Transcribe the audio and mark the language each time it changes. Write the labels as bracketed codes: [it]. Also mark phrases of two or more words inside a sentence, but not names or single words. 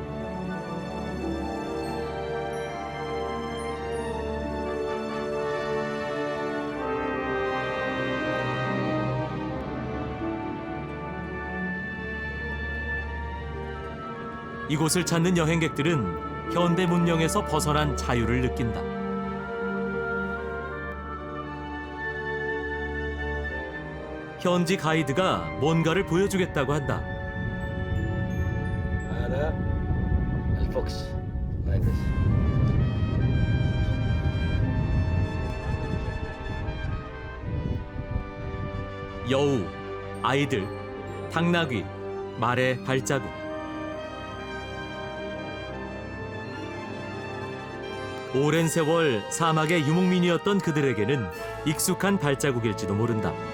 [ko] 이곳을 찾는 여행객들은 현대 문명에서 벗어난 자유를 느낀다. 현지 가이드가 뭔가를 보여주겠다고 한다. [ar] هذا الفوكس [en] like this. [ko] 여우, 아이들, 당나귀, 말의 발자국. 오랜 세월 사막의 유목민이었던 그들에게는 익숙한 발자국일지도 모른다.